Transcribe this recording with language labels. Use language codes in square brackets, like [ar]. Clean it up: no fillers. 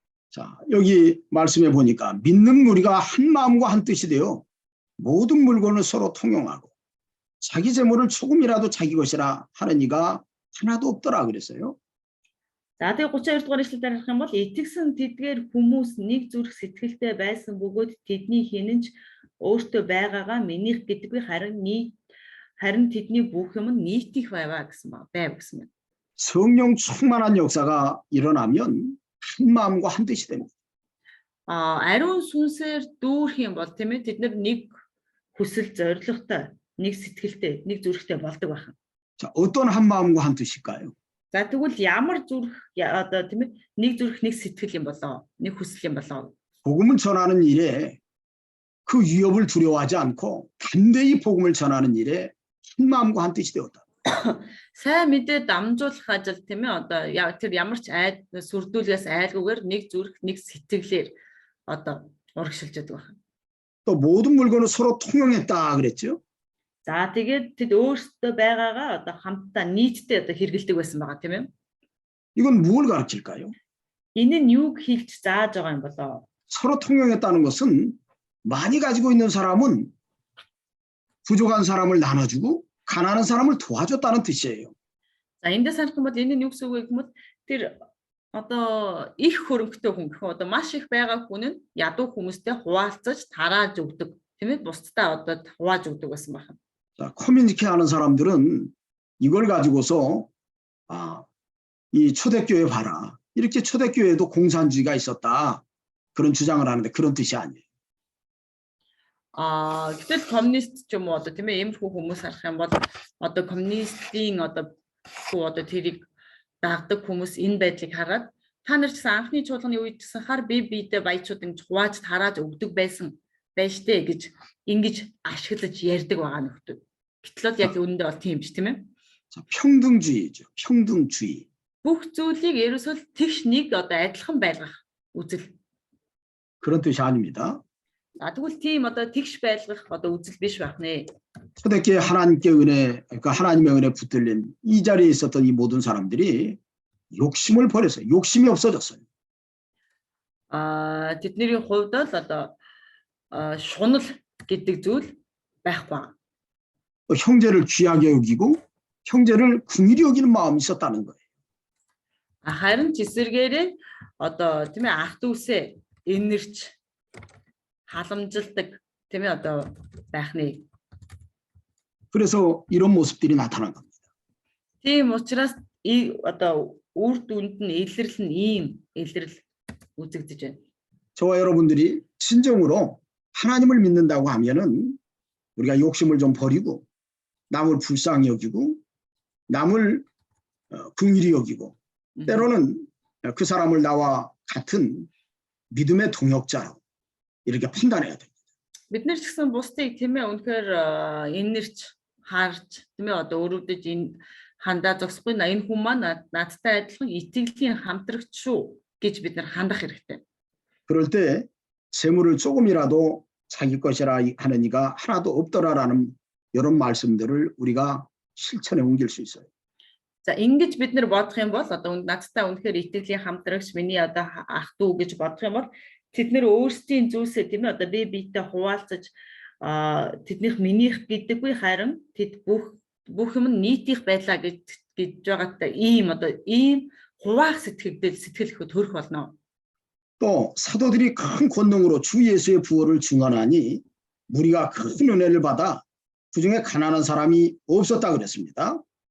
[ko] 자, 여기 말씀해 보니까 믿는 우리가 한 마음과 한 뜻이 되어 모든 물건을 서로 통용하고 자기 재물을 조금이라도 자기 것이라 하는 이가 하나도 없더라 그랬어요. [mn] За тэгээд 32 дугаар ишлэлээр харах юм бол итгэсэн тэдгээр хүмүүс нэг зүрх сэтгэлтэй байсан бөгөөд тэдний хинэнч өөртөө байгаагаа минийх гэдэггүй харин тэдний бүх юм нь нийтих байваа гэсэн байна. [ko] 성령 충만한 역사가 일어나면 한 마음과 한 뜻이 됩니다. [mn] 아리ун сүнсээр дүүрэх юм бол тийм ээ тэд нар нэг хүсэл зорилготой, нэг сэтгэлтэй, нэг зүрхтэй болдог байна. [ko] 자, 어떤 한 마음과 한 뜻일까요? [mn] За тэгвэл ямар зүрх одоо тийм ээ нэг зүрх нэг сэтгэл юм болоо, нэг хүсэл юм болоо. [ko] 복음을 전하는 일에 그 위협을 두려워하지 않고 담대히 복음을 전하는 일에 한 마음과 한 뜻이 되었다. [mn] Сайн мэдээ дамжуулах ажил тийм ээ одоо тэр ямар ч сүрдүүлгээс айлгүйгээр нэг зүрх нэг сэтгэлээр одоо урагшилж яддаг байна. [ko] 또 모든 물건을 서로 통용했다 그랬죠. [mn] За тэгээд тэд өөрсдөө байгаагаа одоо хамтдаа нийтдээ одоо хэрэгэлдэг байсан байгаа тийм ээ. [ko] 이건 무엇을 가르칠까요? [mn] Энэ нь юуг хэлж зааж байгаа юм болоо? [ko] 서로 통용했다는 것은 많이 가지고 있는 사람은 부족한 사람을 나눠주고 가난한 사람을 도와줬다는 뜻이에요. [mn] За эндээс харах юм бол энэ нь юу гэсэн үг вэ гэвэл тэр одоо их хөрөнгөтэй хүн гэх одоо маш их байгаа хүн нь ядуу хүмүүстэй хуваалцаж тарааж өгдөг тийм ээ бусдаа одоо хувааж өгдөг байсан байна. [ko] 자, 커뮤니티 하는 사람들은 이걸 가지고서 이 초대교회 봐라. 이렇게 초대교회에도 공산주의가 있었다. 그런 주장을 하는데 그런 뜻이 아니에요. [mn] Гэтэл коммунист ч юм уу одоо тийм ээ иймэрхүү хүмүүс харах юм бол одоо коммунистийн одоо тэрийг дагдаг хүмүүс энэ байдлыг хараад та нар ч гэсэн анхны чуулганы үед гэсэн хар бие биедээ баячууд ингэж хувааж тарааж өгдөг байсан байж тээ гэж ингэж ашиглаж ярьдаг байгаа нөхдөд. Гэтэл яг үүндээ бол тийм ч тийм ээ. [ko] 자, 평등주의죠. 평등주의. [mn] Бүх зүйлийг ерөөсөө тэгш нэг одоо адилхан байлгах үзэл. [ko] 그런 뜻이 아닙니다. [mn] Тэгвэл тийм одоо тэгш байлгах одоо үзэл биш байх нэ. [ko] 초대교회 하나님께 은혜, 그러니까 하나님의 은혜 붙들린 이 자리에 있었던 이 모든 사람들이 욕심을 버렸어요. 욕심이 없어졌어요. [mn] Тэдний хувьд л одоо шунал гэдэг зүйл байхгүй. [ko] 형제를 귀하게 여기고 형제를 긍휼히 여기는 마음이 있었다는 거예요. [mn] Харин ч эсэргээрээ одоо тийм ээ ах дүүсээ энэрч халамжилдаг тийм ээ одоо байхны. [ko] 그래서 이런 모습들이 나타난 겁니다. [mn] Тийм учраас одоо үр дүнд нь илэрлэл нь ийм илэрлэл үзэгдэж байна. [ko] 저와 여러분들이 진정으로 하나님을 믿는다고 하면은 우리가 욕심을 좀 버리고 남을 불쌍히 여기고 남을 긍휼히 여기고 때로는 그 사람을 나와 같은 믿음의 동역자로 이렇게 판단해야 됩니다. [mn] Бид нар ч гэсэн бусдыг тийм ээ үнэхээр энэрч харж тийм ээ одоо өрөвдөж энэ хандаа зогсохгүй энэ хүн маань надтай адилхан итгэлийн хамтрагч шүү гэж бид нар хандах хэрэгтэй. [ko] 그럴 때 재물을 조금이라도 자기 것이라 하는 이가 하나도 없더라라는 이런 말씀들을 우리가 실천에 옮길 수 있어요. [mn] За ингэж бид нар бодох юм бол одоо надтай үнэхээр итгэлийн хамтрагч миний одоо ах дүү гэж бодох юм бол тэд нэр өөрсдийн зүйлсээ тийм ээ одоо бие биетэй хуваалцаж тэднийх минийх гэдэггүй харин тэд бүх юм нийтийнх байлаа гэж байгаатай ийм одоо ийм хуваах сэтгэл ихэд төрөх болно. [ko] 또 사도들이 큰 권능으로 주 예수의 부활을 증언하니 무리가 큰 은혜를 받아 그중에 가난한 사람이 없었다 그랬습니다.